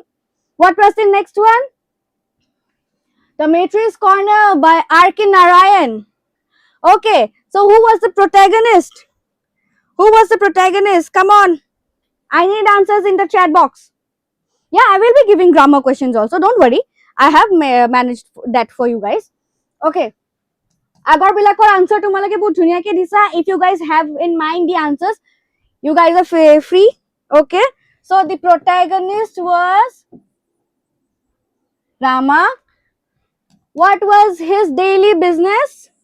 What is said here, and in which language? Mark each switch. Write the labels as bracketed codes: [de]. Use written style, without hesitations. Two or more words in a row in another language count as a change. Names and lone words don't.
[en] What was the next one? The Matrix Corner by R.K. Narayan. Okay, so who was the protagonist? Who was the protagonist? Come on, I need answers in the chat box. Yeah, I will be giving grammar questions also, don't worry. I have managed that for you guys. [as] Okay, আগৰ বিলাকৰ answer তোমালোকে বহুত ধুনীয়াকে দিছা. [en] If you guys have in mind the answers, you guys are free. Okay, so the protagonist was Rama. What was his daily business?